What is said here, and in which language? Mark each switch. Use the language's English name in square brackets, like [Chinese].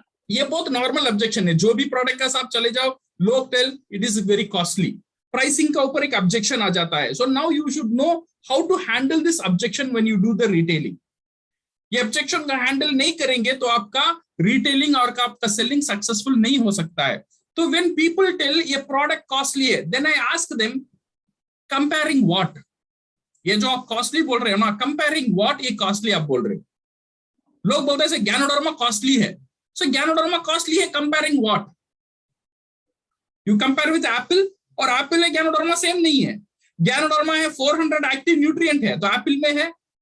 [Hindi] ये बहुत normal objection है। जो भी प्रोडक्ट का साथ चले जाओ, लोग [English] Tell it is very costly. [Hindi] Pricing का ऊपर एक ऑब्जेक्शन आ जाता है। [English] So now you should know how to handle this objection when you do the retailing. [Hindi] ये ऑब्जेक्शन का हैंडल नहीं करेंगे तो आपका रिटेलिंग और आपका सेलिंग सक्सेसफुल नहीं हो सकता है। तो [English] when people tell [Hindi] ये प्रोडक्ट कॉस्टली है, [English] then I ask them comparing what। [Hindi] ये जो आप कॉस्टली बोल रहे हो ना, [English] comparing what [Hindi] ये कॉस्टली आप बोल रहे हो। लोग बोलते हैं ज्ञानोडर्मा कॉस्टली है। सो ज्ञानोडर्मा कॉस्टली है, [English] comparing what? You compare with [Hindi] Apple, और एप्पल है ज्ञानोडर्मा सेम नहीं है। ज्ञानोडर्मा है 400 एक्टिव न्यूट्रिएंट है, तो एप्पल में है।